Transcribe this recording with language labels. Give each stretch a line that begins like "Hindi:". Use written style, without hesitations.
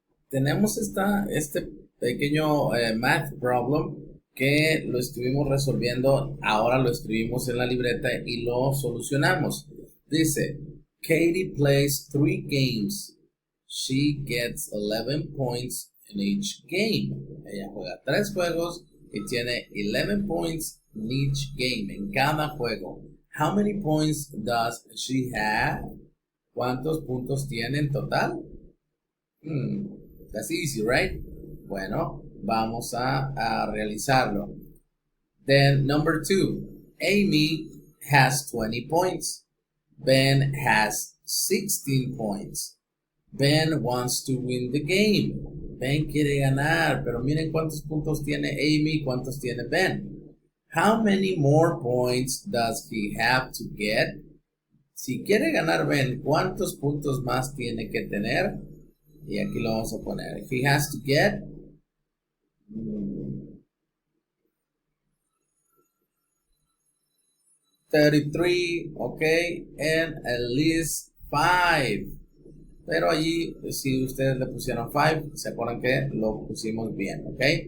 Spanish: Tenemos este pequeño
English: math problem
Spanish: que lo estuvimos resolviendo, ahora lo escribimos en la libreta y lo solucionamos.
English: Dice, Katie plays 3 games. She gets 11 points in each game.
Spanish: Ella juega 3 juegos y tiene 11
English: points in each game,
Spanish: en cada juego.
English: How many points does she have?
Spanish: ¿Cuántos puntos tiene en total?
English: That's easy, right?
Spanish: Bueno, vamos a realizarlo.
English: Then number 2, Amy has 20 points. Ben has 16 points. Ben wants to win the game.
Spanish: Ben quiere ganar, pero miren cuántos puntos tiene Amy, cuántos tiene Ben.
English: How many more points does he have to get?
Spanish: Si quiere ganar Ben, ¿cuántos puntos más tiene que tener? Y aquí lo vamos a poner.
English: He has to get 33, ok, and at least 5.
Spanish: Pero allí, si ustedes le pusieron 5, se acuerdan que lo pusimos bien, ok.